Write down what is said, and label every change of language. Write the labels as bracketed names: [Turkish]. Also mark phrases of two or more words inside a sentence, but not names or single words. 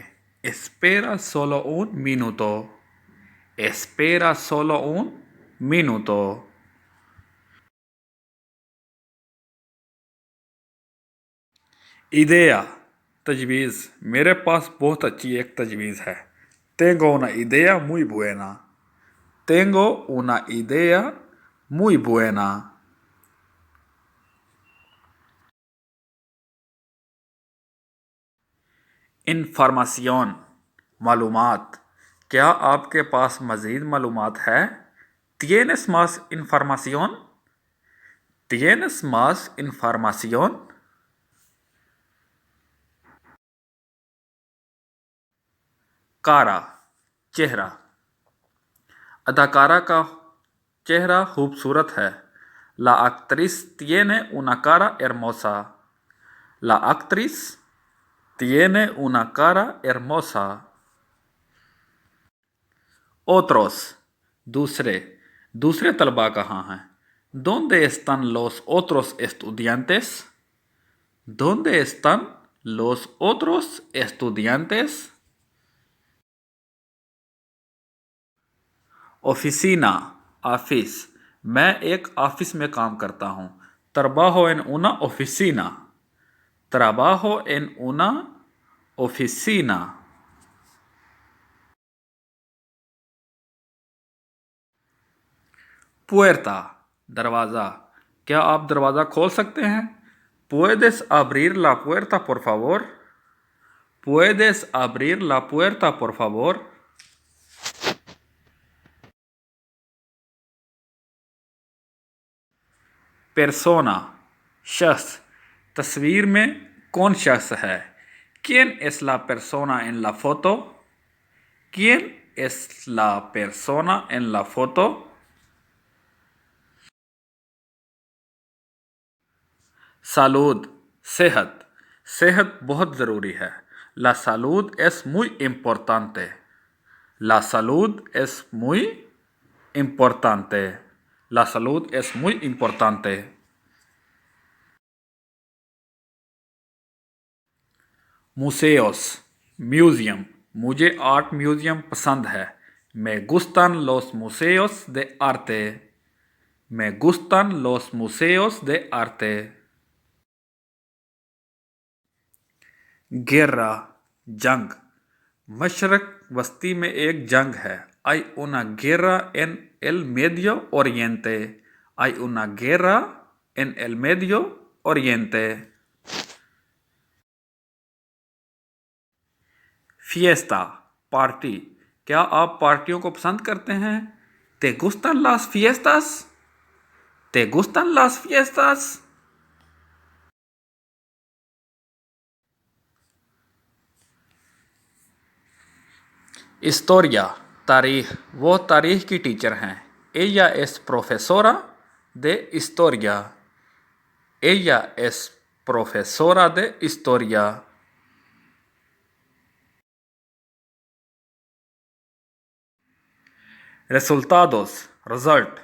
[Spanish] Espera solo un minuto. Espera solo un minuto. [Urdu] idea तजवीज़। میرے پاس بہت اچھی ایک تجویز ہے. [Spanish] Tengo una idea muy buena. Tengo una idea muy buena. [Urdu] información मालूमात। کیا آپ کے پاس مزید معلومات ہے? [Spanish] ¿Tienes más información? ¿Tienes más información? [Urdu] کارا چہرہ. اداکارہ کا چہرہ خوبصورت ہے. [Spanish] La actriz tiene una cara hermosa. La actriz tiene una cara hermosa. [Urdu] otros दूसरे। دوسرے طلبہ کہاں ہیں? [Spanish] ¿Dónde están los otros estudiantes? ¿Dónde están los otros estudiantes? [Urdu] oficina ऑफिस। میں ایک آفس میں کام کرتا ہوں. [Spanish] Trabajo en una oficina. Trabajo en una oficina. [Urdu] puerta दरवाज़ा। کیا آپ دروازہ کھول سکتے ہیں? [Spanish] ¿Puedes abrir la puerta, por favor? ¿Puedes abrir la puerta, por favor? [Urdu] persona शख्स। تصویر میں کون شخص ہے? [Spanish] ¿Quién es la persona en la foto? ¿Quién es la persona en la foto? [Urdu] salud सेहत। صحت بہت ضروری ہے. [Spanish] La salud es muy importante. La salud es muy importante. La salud es muy importante. [Urdu] museos म्यूज़ियम। مجھے آرٹ میوزیم پسند ہے. [Spanish] Me gustan los museos de arte. Me gustan los museos de arte. [Urdu] گیرا جنگ، مشرق بستی میں ایک جنگ ہے. [Spanish] Hay una guerra en el Medio Oriente. Hay una guerra en el Medio Oriente. Fiesta, [Urdu] पार्टी। کیا آپ پارٹیوں کو پسند کرتے ہیں? [Spanish] ¿Te gustan las fiestas? ¿Te gustan las fiestas? Historia, [Urdu] तारीख। وہ تاریخ کی ٹیچر ہیں. [Spanish] Ella es profesora de historia. Ella es profesora de historia. Resultados, [Urdu] result।